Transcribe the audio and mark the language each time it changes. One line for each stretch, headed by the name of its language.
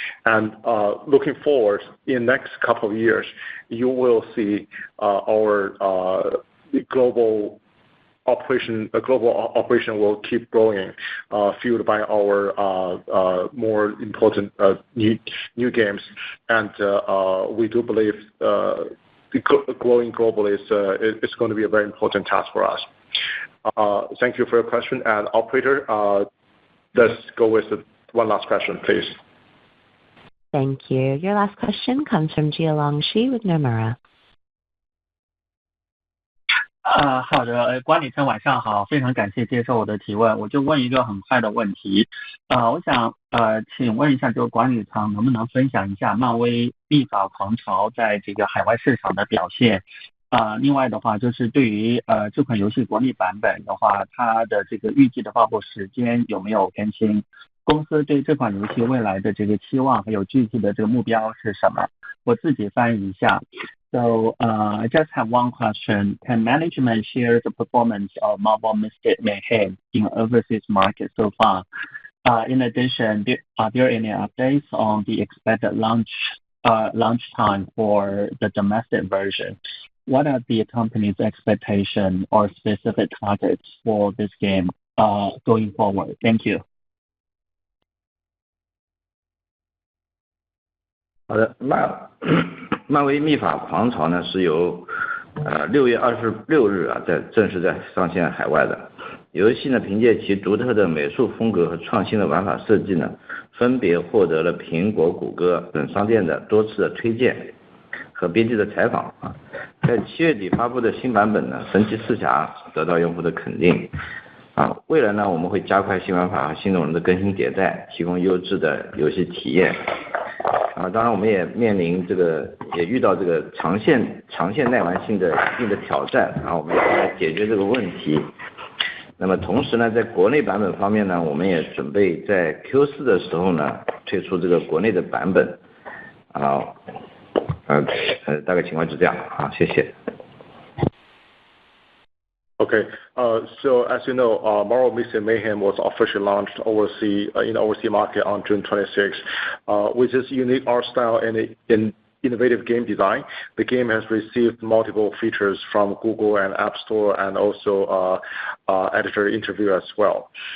English: And looking forward, in next couple of years, you will see our global operation will keep growing, fueled by our more important new games, and we do believe growing globally is going to be a very important task for us. Thank you for your question, and operator, let's go with one last question, please. Thank you. Your last question comes from Jialong Shi with Nomura.
Chinese: 好的，管理层晚上好，非常感谢接受我的提问，我就问一个很快的问题，我想请问一下，就管理层能不能分享一下漫威秘法狂潮在这个海外市场的表现？另外的话，就是对于这款游戏国内版本的话，它的这个预计的发布时间有没有更新？公司对这款游戏未来的这个期望还有具体的这个目标是什么？我自己翻译一下。
English: So I just have one question. Can management share the performance of Marvel Mystic Mayhem in overseas market so far? In addition, are there any updates on the expected launch time for the domestic version? What are the company's expectation or specific targets for this game going forward? Thank you.
Chinese: 好的，漫威秘法狂潮呢是由6月26日正式在上线海外的。游戏呢凭借其独特的美术风格和创新的玩法设计呢，分别获得了苹果、谷歌等商店的多次的推荐和编辑的采访在7月底发布的新版本呢，神奇四侠得到用户的肯定未来呢我们会加快新玩法和新内容的更新迭代，提供优质的游戏体验当然我们也遇到这个长线耐玩性的一定的挑战我们要来解决这个问题。那么同时呢，在国内版本方面呢，我们也准备在 Q4 的时候呢推出这个国内的版本大概情况是这样谢谢。
English: Okay, so as you know, Marvel Mystic Mayhem was officially launched in the overseas market on June 26th. With its unique art style and innovative game design, the game has received multiple features from Google and App Store and also editor interview as well.